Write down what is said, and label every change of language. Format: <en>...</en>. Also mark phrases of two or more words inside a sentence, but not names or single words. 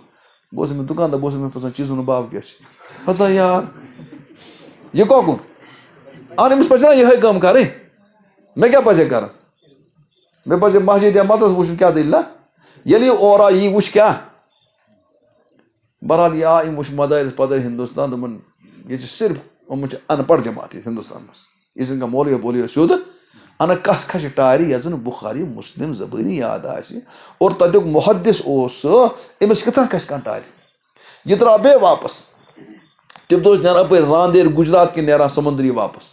<ks>بہٕ اوسُس أمِس دُکاندار، بہٕ اوسُس أمِس پرٛژھان چیٖزُن باب کیٛاہ چھِ؟ پَتہ یار یہِ کۄکُن اَہن أمِس پَزِ نا یِہوٚے کٲم کَرٕنۍ. مےٚ کیٛاہ پَزِ ہے کَرُن؟ مےٚ پَزِ مسجد یا مدرس وٕچھُن کیٛاہ دٔلیٖلہ. ییٚلہِ یہِ اورٕ آو یی وٕچھ کیٛاہ؟ بہرحال یہِ آو، أمۍ وٕچھ مدارِس پدٲرۍ ہندوستان. دوٚپُن ییٚتہِ چھِ صرف یِمن چھِ اَن پڑھ جماعت ییٚتہِ ہندوستان منٛز، یہِ چھِنہٕ کانٛہہ مولوِیا پولوِیا سیوٚد. اَنَن کَس کھسہِ ٹارِ یَتھ زَن بُخاری مسلم زبٲنی یاد آسہِ اور تَتیُک محدث اوس سُہ، أمِس کِتھ کٔنۍ کھسہِ کانٛہہ ٹارِ؟ یہِ درٛاو بیٚیہِ واپس. تَمہِ دۄہ اوس نیران اَپٲرۍ راندیر گُجرات کِنۍ نیران سمندری واپس.</ks>